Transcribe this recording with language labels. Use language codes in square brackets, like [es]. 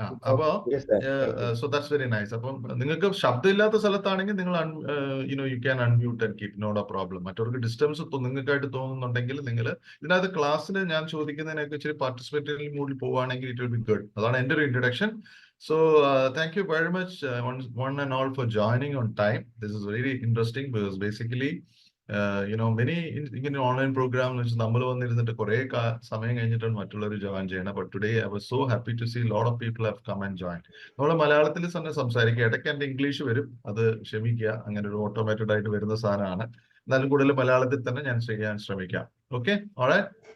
[ml] അപ്പോ [en] So that's very nice. [ml] അപ്പം നിങ്ങൾക്ക് ശബ്ദമില്ലാത്ത സ്ഥലത്താണെങ്കിൽ നിങ്ങൾ [en] You can unmute and keep, not a problem. [ml] മറ്റവർക്ക് disturbance നിങ്ങൾക്കായിട്ട് തോന്നുന്നുണ്ടെങ്കിൽ നിങ്ങൾ ഇതിനകത്ത് ക്ലാസ്സിൽ ഞാൻ ചോദിക്കുന്നതിനൊക്കെ ഇച്ചിരി പാർട്ടിസിപ്പേറ്ററി മൂഡിൽ പോവുകയാണെങ്കിൽ [en] It will be good. [ml] അതാണ് എൻ്റെ ഒരു introduction. [en] So thank you very much one and all for joining on time. This is very interesting because basically [ml] many ഇങ്ങനെ ഓൺലൈൻ പ്രോഗ്രാം എന്ന് വെച്ചാൽ നമ്മൾ വന്നിരുന്നിട്ട് കുറെ സമയം കഴിഞ്ഞിട്ടാണ് മറ്റുള്ളവർ ജോയിൻ ചെയ്യണം. [en] But today I was so happy to see lot of people have come and join. [ml] നമ്മൾ മലയാളത്തിൽ തന്നെ സംസാരിക്കുക, ഇടയ്ക്ക് എന്റെ ഇംഗ്ലീഷ് വരും, അത് ക്ഷമിക്കുക, അങ്ങനെ ഒരു ഓട്ടോമാറ്റഡ് ആയിട്ട് വരുന്ന സാധനമാണ്. എന്നാലും കൂടുതൽ മലയാളത്തിൽ തന്നെ ഞാൻ ചെയ്യാൻ ശ്രമിക്കാം. Okay, alright.